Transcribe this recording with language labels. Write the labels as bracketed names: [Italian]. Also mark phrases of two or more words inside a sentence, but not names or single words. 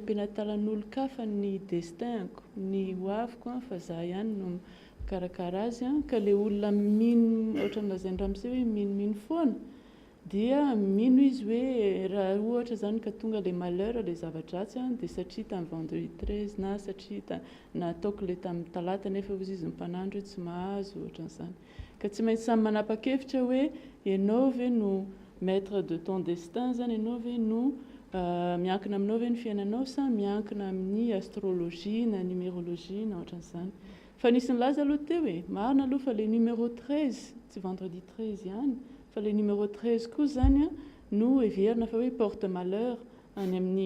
[Malagasy] ampianatalan'olo-kafa ny destinko ny hoaviko fa za ihany no karakara azy ka ilay olona mino ohatran'lazainy ramose hoe mino foana dia mino izy hoe raha ohatra zany ka tonga ilay malheur ilay zava-dratsy dia satria tamin'ny vendredi 13 na satria nataoko ilay tamin'ny talata nefa ozy izy mpanandro hoe tsy mahazo ohatran'izany ka tsy maintsy samy manapa-kevitra hoe ianao ve no [French] maître de ton destin [Malagasy] zany ianao ve no miankina aminao ve ny fiainanao sa miankina amin'ny astrologie na numérologie na ohatran'izany fa nisy ny laza aloha teo marina aloha fa ilay numéro 13 tsy vendredi 13 ihany fa ilay numéro 13 koa zany no heverina fa hoe [French] porte malheur [Malagasy] any amin'ny